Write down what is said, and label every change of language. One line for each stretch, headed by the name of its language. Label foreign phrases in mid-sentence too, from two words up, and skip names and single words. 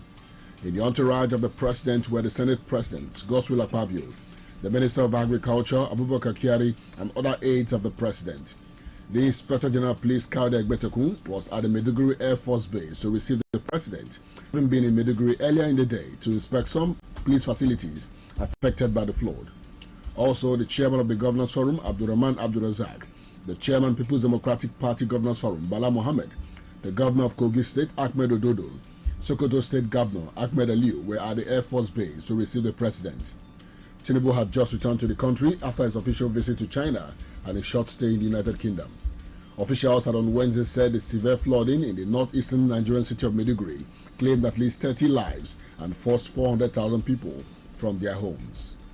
English: In the entourage of the president were the Senate President, Godswill Akpabio, the Minister of Agriculture, Abubakar Kyari, and other aides of the president. The Inspector General of Police, Kaude Egbetekun, was at the Maiduguri Air Force Base to receive the president, having been in Maiduguri earlier in the day to inspect some police facilities affected by the flood. Also, the chairman of the Governors Forum, Abdurrahman Abdurazak, the chairman People's Democratic Party Governors Forum, Bala Mohammed, the governor of Kogi State, Ahmed Ododo, Sokoto State Governor Ahmed Aliu were at the Air Force Base to receive the president. Tinubu had just returned to the country after his official visit to China and a short stay in the United Kingdom. Officials had on Wednesday said the severe flooding in the northeastern Nigerian city of Maiduguri claimed at least 30 lives and forced 400,000 people from their homes.